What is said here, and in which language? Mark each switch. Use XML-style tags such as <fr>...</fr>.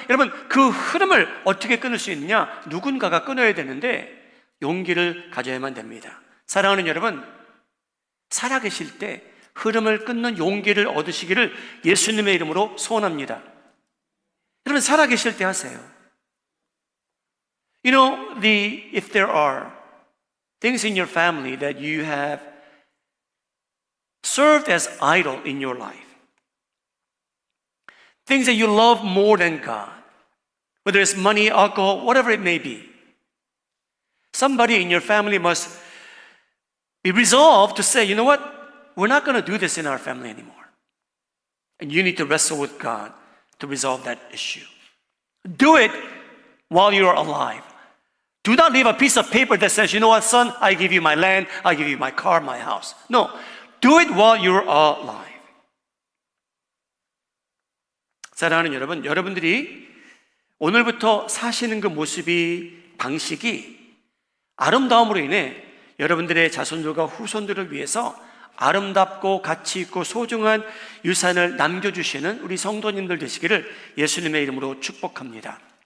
<ko>여러분, 그 흐름을 어떻게 끊을 수 있느냐? 누군가가 끊어야 되는데 용기를 가져야만 됩니다. 사랑하는 여러분, 살아계실 때 흐름을 끊는 용기를 얻으시기를 예수님의 이름으로 소원합니다. 여러분, 살아계실 때 하세요.</ko> <en>You know, if there are things in your family that you have served as idol in your life, things that you love more than God, whether it's money, alcohol, whatever it may be, somebody in your family must be resolved to say, you know what? We're not going to do this in our family anymore. And you need to wrestle with God to resolve that issue. Do it while you're alive. Do not leave a piece of paper that says, you know what, son, I give you my land, I give you my car, my house. No, do it while you're alive.</en> <ko>사랑하는 여러분, 여러분들이 오늘부터 사시는 그 모습이, 방식이 아름다움으로 인해 여러분들의 자손들과 후손들을 위해서 아름답고 가치 있고 소중한 유산을 남겨주시는 우리 성도님들 되시기를 예수님의 이름으로 축복합니다.</ko>